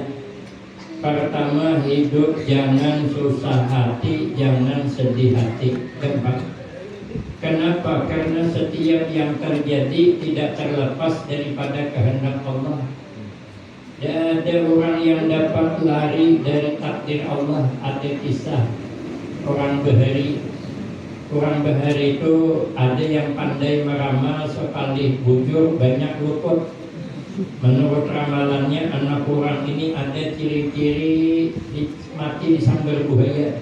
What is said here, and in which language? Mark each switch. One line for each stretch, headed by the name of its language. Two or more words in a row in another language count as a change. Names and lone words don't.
Malay: Pertama, hidup jangan susah hati, jangan sedih hati. Kenapa? Karena setiap yang terjadi tidak terlepas daripada kehendak Allah. Dan ada orang yang dapat lari dari takdir Allah. Ada kisah orang Bahari. Orang Bahari itu ada yang pandai meramal, sekali bujur banyak luput. Menurut ramalannya, anak orang ini ada ciri-ciri mati disambar buaya.